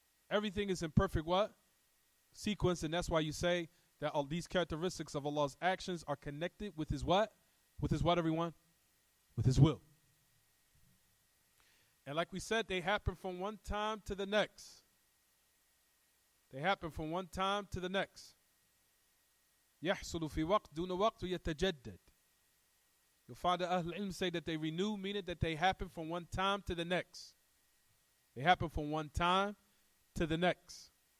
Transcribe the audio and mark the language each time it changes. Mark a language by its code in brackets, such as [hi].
[en] Everything is in perfect what? Sequence, and that's why you say that all these characteristics of Allah's actions are connected with His what? With His what, everyone? With His will. And like we said, they happen from one time to the next. They happen from one time to the next. [ar] يحصل في وقت دون وقت ويتجدد. [en] You'll find the Ahl al-Ilm say that they renew, meaning that they happen from one time to the next. They happen from one time to the next.